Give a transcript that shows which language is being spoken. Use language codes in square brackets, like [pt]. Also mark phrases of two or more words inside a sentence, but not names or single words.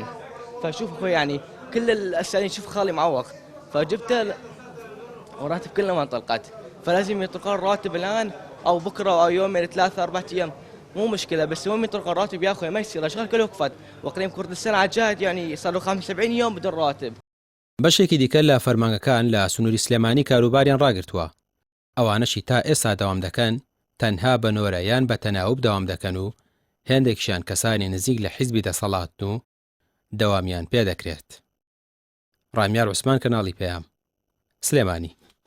[ar] فشوف أخوي يعني كل الأسئلة شوف خالي معوق فجبته وراتب كلها ما انطلقت، فلازم يطلقون الرواتب الآن أو بكرة أو يومين 3 4 أيام مو مشكلة، بس المهم يطلقون الرواتب يا أخوي ما يصير الأشغال كلها وقفت وإقليم كردستان عجاد يعني صار له 75 يوم بدون رواتب. [ckb] بەشێکی دیکە لە فەرمانگەکان لە سنووری سلێمانی کاروباریان ڕاگرتووە. ئەوانەشی تا ئێستا دەوام دەکەن تەنها بە نۆرەیان بە تەناوب دەوام دەکەن و هێندێکیان کەسانی نزیک لە حیزبی دەسەڵات و دەوامیان پێدەکرێت. ڕامیار عوسمان کەناڵی پێیام سلێمانی.